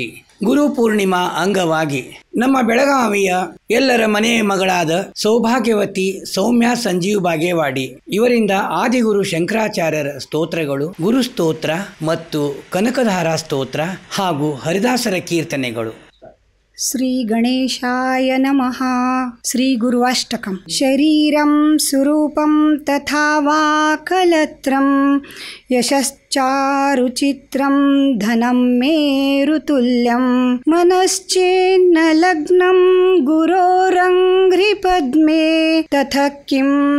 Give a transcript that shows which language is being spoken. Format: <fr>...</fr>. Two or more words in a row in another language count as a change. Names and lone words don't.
<kn>ಗುರು ಪೂರ್ಣಿಮಾ ಅಂಗವಾಗಿ ನಮ್ಮ ಬೆಳಗಾವಿಯ ಎಲ್ಲರ ಮನೆಯ ಮಗಳಾದ ಸೌಭಾಗ್ಯವತಿ ಸೌಮ್ಯ ಸಂಜೀವ್ ಬಾಗೇವಾಡಿ ಇವರಿಂದ ಆದಿಗುರು ಶಂಕರಾಚಾರ್ಯರ ಸ್ತೋತ್ರಗಳು, ಗುರು ಸ್ತೋತ್ರ ಮತ್ತು ಕನಕಧಾರಾ ಸ್ತೋತ್ರ ಹಾಗೂ ಹರಿದಾಸರ ಕೀರ್ತನೆಗಳು.</kn> <sa>श्री गणेशाय नमः. श्री गुरुवाष्टकं. शरीरं सुरूपं तथा वा कलत्रं यशश्चारुचित्रं धनं मेरुतुल्यं मनश्चेन्न लग्नं गुरोरङ्घ्रिपद्मे ततः किं</sa>